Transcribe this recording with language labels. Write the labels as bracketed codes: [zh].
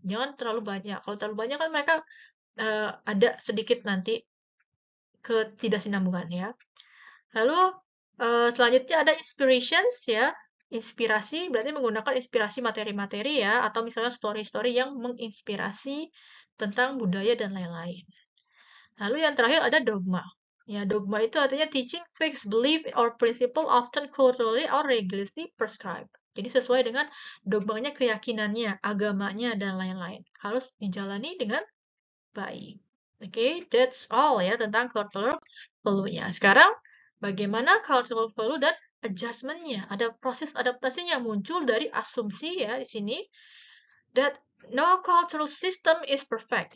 [id] Jangan terlalu banyak. Kalau terlalu banyak kan mereka ada sedikit nanti ketidaksinambungan ya. Lalu selanjutnya ada inspirations ya. Inspirasi berarti menggunakan inspirasi materi-materi ya atau misalnya story-story yang menginspirasi tentang budaya dan lain-lain. Lalu yang terakhir ada dogma. Ya, dogma itu artinya [en] teaching fixed belief or principle often culturally or religiously prescribed. [id] Jadi sesuai dengan dogmanya, keyakinannya, agamanya, dan lain-lain. Harus dijalani dengan baik. Oke, [en] that's all [id] ya tentang cultural value-nya. Sekarang, bagaimana cultural value dan adjustment-nya? Ada proses adaptasinya muncul dari asumsi ya di sini [en] that no cultural system is perfect.